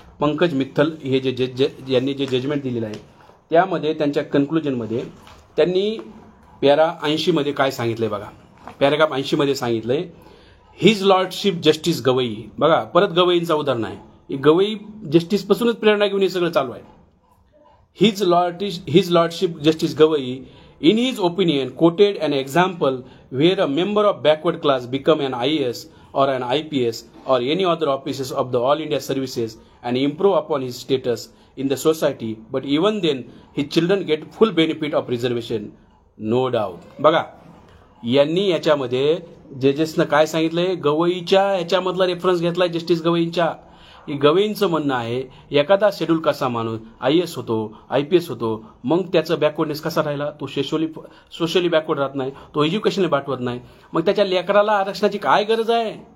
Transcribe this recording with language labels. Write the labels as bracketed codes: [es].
[mr] पंकज मित्तल हे जे यांनी जे जजमेंट दिलेलं आहे त्यामध्ये त्यांच्या कन्क्लुजनमध्ये त्यांनी पॅरा 80 मध्ये काय सांगितलंय बघा. पॅराग्राफ 80 मध्ये सांगितलंय, हिज लॉर्डशिप जस्टिस गवई. बघा, परत गवईंचा उदाहरण आहे. गवई जस्टिसपासूनच प्रेरणा घेऊन हे सगळं चालू आहे. [en] His lordship justice Gavai in his opinion quoted an example where a member of backward class become an IAS or an IPS or any other offices of the all India services and improve upon his status in the society, but even then his children get full benefit of reservation, no doubt. [mr] बघा, यांनी याच्यामध्ये जजेसनं काय सांगितलंय, गवईच्या याच्यामधला reference घेतलाय justice गवईंच्या. गवईंचं म्हणणं आहे, एखादा schedule कसा माणूस IAS होतो, IPS होतो, मग त्याचं बॅकवर्डनेस कसा राहिला? तो सोशली बॅकवर्ड राहत नाही, तो एज्युकेशनला पाठवत नाही, मग त्याच्या लेकराला आरक्षणाची काय गरज आहे?